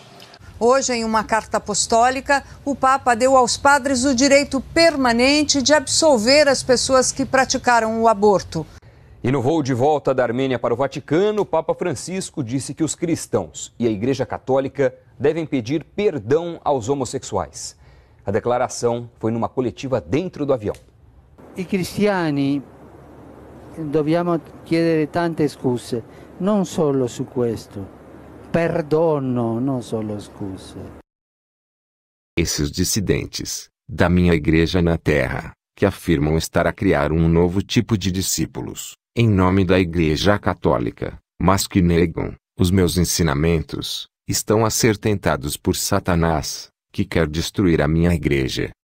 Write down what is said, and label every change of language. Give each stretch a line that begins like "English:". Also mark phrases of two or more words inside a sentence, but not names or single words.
Portuguese: Hoje, em uma carta apostólica, o Papa deu aos padres o direito permanente de absolver as pessoas que praticaram o aborto. E no voo de volta da Armênia para o Vaticano, o Papa Francisco disse que os cristãos e a Igreja Católica devem pedir perdão aos homossexuais. A declaração foi numa coletiva dentro do avião.
Italian: I cristiani dobbiamo chiedere tante scuse, non solo su questo. Perdono, não solo scuse.
Portuguese: Esses dissidentes da minha igreja na terra, que afirmam estar a criar um novo tipo de discípulos, em nome da Igreja Católica, mas que negam os meus ensinamentos, estão a ser tentados por Satanás, que quer destruir a minha igreja.